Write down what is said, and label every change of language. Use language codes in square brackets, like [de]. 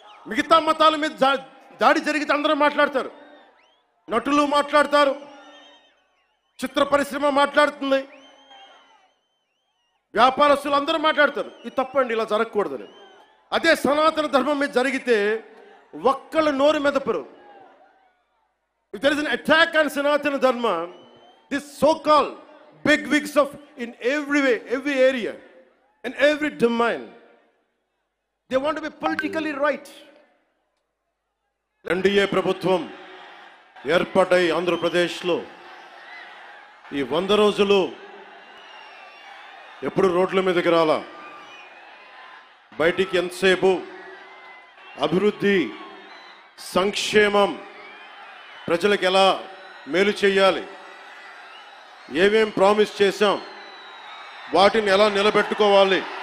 [te] మిగతా మతాల మీద దాడి జరిగితే అందరూ మాట్లాడతారు. నటులు మాట్లాడతారు, చిత్ర పరిశ్రమ మాట్లాడుతుంది, వ్యాపారస్తులు అందరూ మాట్లాడతారు. ఇది తప్పండి, ఇలా జరగకూడదని. అదే సనాతన ధర్మం మీద జరిగితే ఒక్కళ్ళు నోరు మెదపరు. [en] If there is an attack on Sanatana Dharma, this so-called big wigs of in every way, every area, in every domain, they want to be politically right. [te] NDA ప్రభుత్వం ఏర్పాటై ఆంధ్రప్రదేశ్లో ఈ 100 రోజులు ఎప్పుడు రోడ్ల మీదకి రాలా. బయటికి ఎంతసేపు అభివృద్ధి, సంక్షేమం, ప్రజలకు ఎలా మేలు చేయాలి, ఏమేం ప్రామిస్ చేశాం, వాటిని ఎలా నిలబెట్టుకోవాలి,